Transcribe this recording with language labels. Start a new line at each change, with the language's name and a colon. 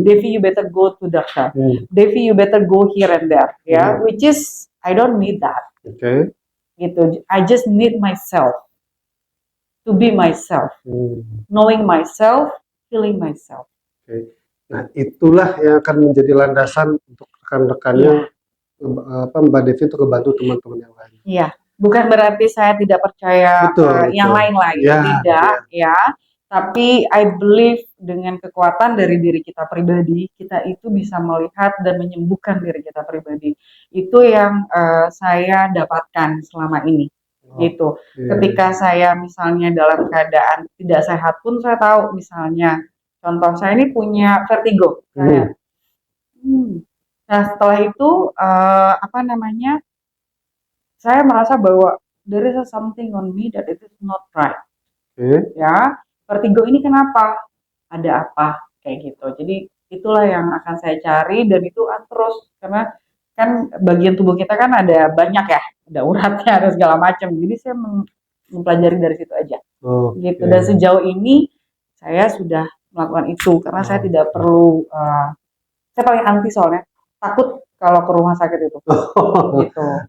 English: Devi you better go to doctor, mmm, Devi you better go here and there, ya, mhm, which is I don't need that, oke,
Indonesian: gitu.
English: I just need myself to be myself, mmm, knowing myself, feeling myself. oke.
Indonesian: Nah, itulah yang akan menjadi landasan untuk rekan-rekannya, Iya, Mbak Devi untuk ngebantu teman-teman yang lain. iya. Bukan berarti saya tidak percaya Betul yang betul. lain lagi, Ya tidak ya, ya. Tapi
English: I believe
Indonesian: dengan kekuatan dari diri kita pribadi, kita itu bisa melihat dan menyembuhkan diri kita pribadi. Itu yang saya dapatkan selama ini. Gitu. oke, Ketika saya misalnya dalam keadaan tidak sehat pun saya tahu misalnya contoh saya ini punya vertigo. mhm, Nah, setelah itu apa namanya? Saya merasa bahwa
English: there is something on me that it is not right. oke,
Indonesian: Ya, vertigo ini kenapa? Ada apa? Kayak gitu. Jadi itulah yang akan saya cari dan itu terus karena kan bagian tubuh kita kan ada banyak ya, ada uratnya, ada segala macam. Jadi saya mempelajari dari situ aja. gitu. Oke. Dan sejauh ini saya sudah melakukan itu karena saya tidak perlu saya paling anti soalnya takut kalau ke rumah sakit itu gitu.